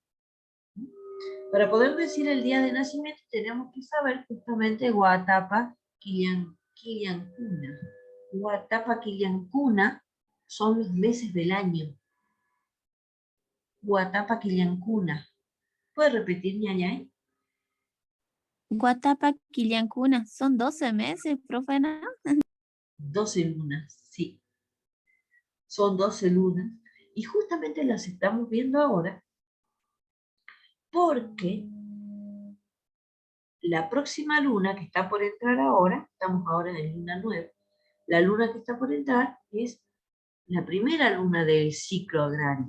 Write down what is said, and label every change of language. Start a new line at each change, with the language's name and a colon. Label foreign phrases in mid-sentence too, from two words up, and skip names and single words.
Spanish: Para poder decir el día de nacimiento tenemos que saber justamente
Quechua: Guatapa Quiliancuna. Guatapa Quiliancuna
Spanish: son los meses del año.
Quechua: Guatapa Quiliancuna.
Spanish: ¿Puede repetir, ñañay?
Quechua: Guatapa Quiliancuna,
Spanish: son 12 meses, profe, ¿no? 12 lunas, sí. Son 12 lunas. Y justamente las estamos viendo ahora porque la próxima luna que está por entrar ahora, estamos ahora en luna nueva, la luna que está por entrar es la primera luna del ciclo agrario.